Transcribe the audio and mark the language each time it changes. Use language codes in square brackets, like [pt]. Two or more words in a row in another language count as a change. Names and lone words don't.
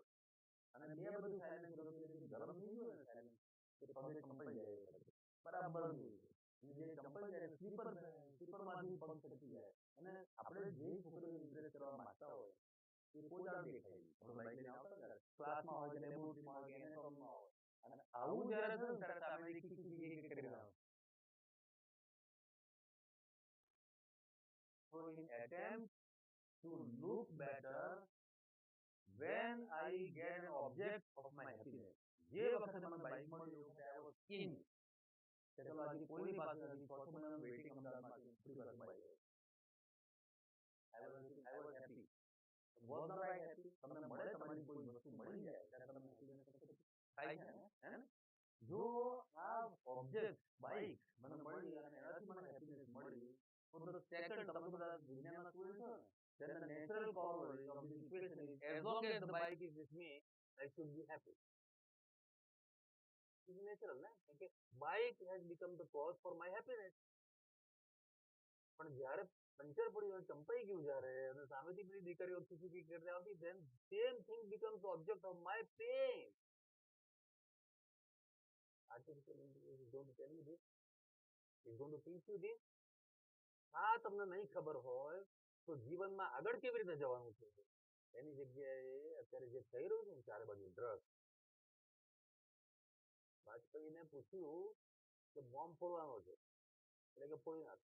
[gu] અને બે બધું સાયલેન્સ ગરમ થઈ ગયું ને સાયલેન્સ, એ પગે કંપાઈ જાય બરાબર જોઈએ. અને જે કંપાઈ જાય સ્લીપરમાંથી પગ છટકી જાય. અને આપણે જે છોકરીઓ ઇમ્પ્રેસ કરવા માંગતા હોય એ કોઈ દાડો દેખાય નહીં. આપણે બાઇક લઈને આવતા ત્યારે ક્લાસમાં હોય કે લેબોરેટરીમાં હોય કે એનેટોમમાં હોય, અને આવું જ્યારે થયું ને ત્યારે સામેથી ખીચી કરી નાખો. [en] So in attempt to look better when I get an object of my happiness, [gu] જે વખતે મને બાઇક મળી એ વખતે [en] I was keen [gu] કે ચલો હજી કોઈની પાસે નથી, 6 મહિનાનું વેઇટિંગ અમદાવાદમાં છે, આપણી પાસે બાઇક છે. [en] I was happy. Was not I happy? [gu] તમને મળે, તમારી કોઈ વસ્તુ મળી જાય ત્યારે તમને happiness થાય છે ને, હે ને? જો આ ઓબ્જેક્ટ બાઇક મને મળી અને એનાથી મને હેપીનેસ મળી, તો [en] the second, [gu] તમે બધા વિજ્ઞાનના સ્ટુડન્ટ છો ને, [en] then the natural corollary of this equation is as long as the bike is with me, I should be happy. It's natural, [gu] ને? [en] કે bike has become the cause for my happiness. [gu] પણ જ્યારે પંચર પડ્યું અને ચંપાઈ ગયું જ્યારે, અને સામેથી પેલી દીકરીઓ ખીચી કરતી આવતી, [en] then same thing becomes the object of my pain. Artificial intelligence is going to tell you this. It's going to teach you this. [gu] આ તમને નહીં ખબર હોય તો જીવનમાં આગળ કેવી રીતે જવાનું છે, એની જગ્યાએ અત્યારે જે થઈ રહ્યું છે ને ચારે બાજુ ડ્રગ. વાજપેયીને પૂછ્યું કે બોમ્બ ફોડવાનો છે, એટલે કે ફોડી નાખ.